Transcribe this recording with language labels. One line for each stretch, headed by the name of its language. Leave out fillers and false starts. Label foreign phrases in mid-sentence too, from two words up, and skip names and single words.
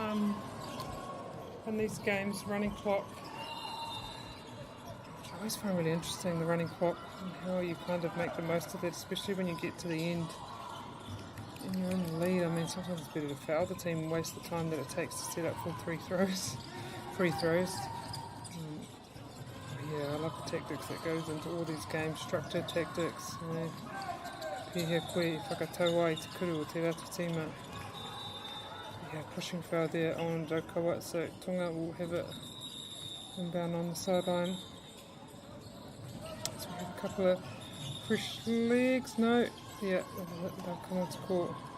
English: in these games, running clock. I always find really interesting, the running clock, and how you kind of make the most of it, especially when you get to the end and you're in the lead. I mean, sometimes it's better to foul the team and waste the time that it takes to set up full free throws. Yeah, I love the tactics that goes into all these games, structured tactics.
Māori: Pihia koe whakatau ai te kuru o te rata tīma.
English: Yeah, pushing foul there on Raukawa, so Tonga will have it inbound on the sideline. So we have a couple of fresh legs. No, yeah, they'll come onto court.